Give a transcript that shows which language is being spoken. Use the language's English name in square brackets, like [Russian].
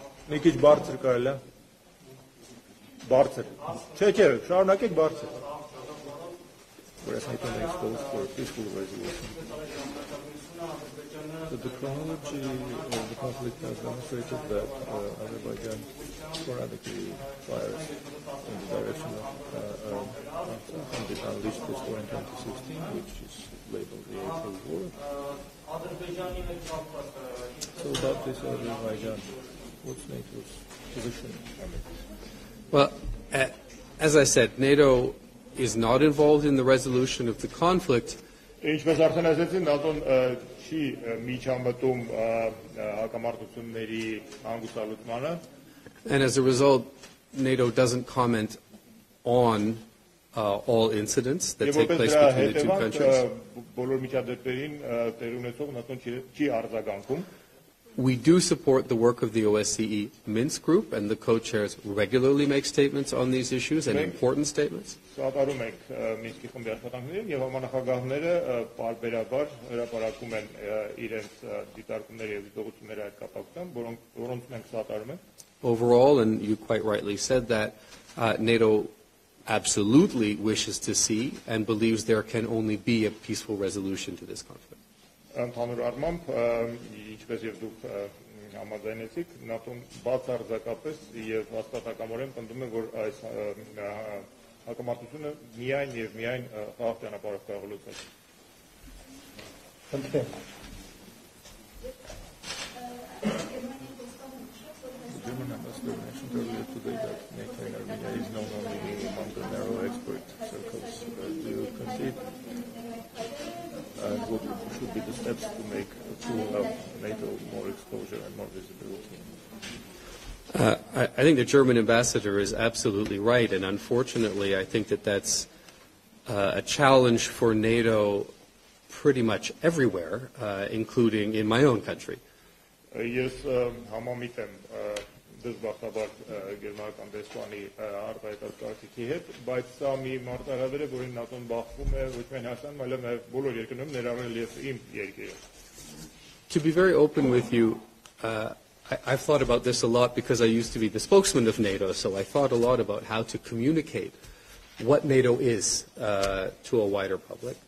[Armenian] Մի քիչ բարձր կարելի է։ Բարձր։ Չէ, շարունակեք բարձր։ [English] Whereas NATO may expose for peaceful resolution. The chronology of the conflict has demonstrated that Azerbaijan sporadically fires in the direction of and it unleashed this war in 2016, which is labeled the April War. So about this Azerbaijan, what's NATO's position on it? Well, as I said, NATO is not involved in the resolution of the conflict. [Armenian] Ինչպես արդեն ասացի, ՆԱՏՕ-ն չի միջամտում հակամարտությունների հանգուցալուծմանը։ [English] And as a result, NATO doesn't comment on all incidents that take place between the two countries. [Armenian] Բոլոր միջադեպերին տեղ ունեցող ՆԱՏՕ-ն չի արձագանքում։ [English] We do support the work of the OSCE Minsk group, and the co-chairs regularly make statements on these issues, and important statements. [Armenian] Սատարում ենք Մինսկի խմբի աշխատանքներին եւ համանախագահները բարբերաբար հրապարակում են իրենց դիտարկումները եւ դիտողությունները այդ կապակցությամբ, որոնց մենք սատարում ենք։ [English] Overall, and you quite rightly said that, NATO absolutely wishes to see and believes there can only be a peaceful resolution to this conflict. [Armenian] Ընդհանուր առմամբ, ինչպես եւ դուք համաձայնեցիք, ՆԱՏՕ-ն բացարձակապես եւ հաստատակամորեն պնդում է, որ այս հակամարտությունը միայն եւ միայն խաղաղ ճանապարհով կարող է լուծել։ [English] The German ambassador mentioned earlier today that NATO in Armenia is known only among the narrow expert circles. Do you concede? And what should be the steps to make NATO more exposure and more visibility? I think the German ambassador is absolutely right, and unfortunately, I think that that's a challenge for NATO pretty much everywhere, including in my own country. [Armenian] Ես համամիտ եմ դժբախտաբար գերմանական դեսպանի արտահայտած կարծիքի հետ, բայց սա մի մարտահրավեր է, որին ՆԱՏՕ-ն բախվում է ոչ միայն Հայաստանում, այլև բոլոր երկրներում, ներառել եւ իմ երկիրը։ [English] To be very open with you, I've thought about this a lot because I used to be the spokesman of NATO, so I thought a lot about how to communicate what NATO is to a wider public.